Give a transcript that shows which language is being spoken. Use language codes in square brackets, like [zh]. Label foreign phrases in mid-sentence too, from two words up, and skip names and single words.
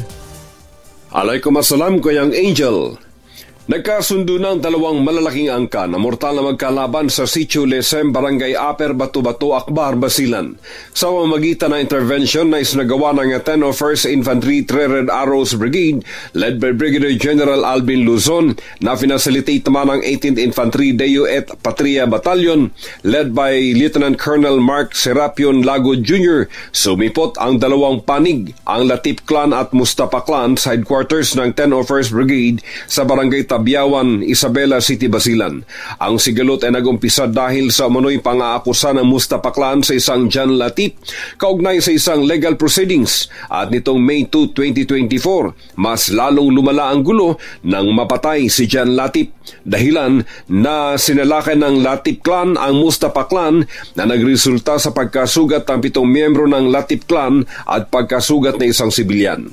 [ar] عليكم السلام, [tl] Kuyang Angel. Nagkasundo ng dalawang malalaking angka na mortal na magkalaban sa Sitio Lesem, Barangay Aper, Batu-Batu, Akbar, Basilan. Sa pamamagitan ng intervention na isinagawa ng 1001st Infantry 3 Red Arrows Brigade [en] led by [tl] Brigadier General Alvin Luzon na finacilitate naman ng 18th Infantry Deo et Patria Battalion [en] led by [tl] Lieutenant Colonel Mark Serapion Lago Jr. Sumipot ang dalawang panig, ang Latip Clan at Mustapa Clan sa headquarters ng 1001st Brigade sa Barangay Biawan, Isabela City, Basilan. Ang sigalot ay nagumpisa dahil sa umano'y pang-aakusa ng Mustapa Clan sa isang John Latip kaugnay sa isang [en] legal proceedings [tl] at nitong May 2, 2024 mas lalong lumala ang gulo nang mapatay si John Latip dahilan na sinalakay ng Latip Clan ang Mustapa Clan na nagresulta sa pagkasugat ng 7 miyembro ng Latip Clan at pagkasugat na isang sibilyan.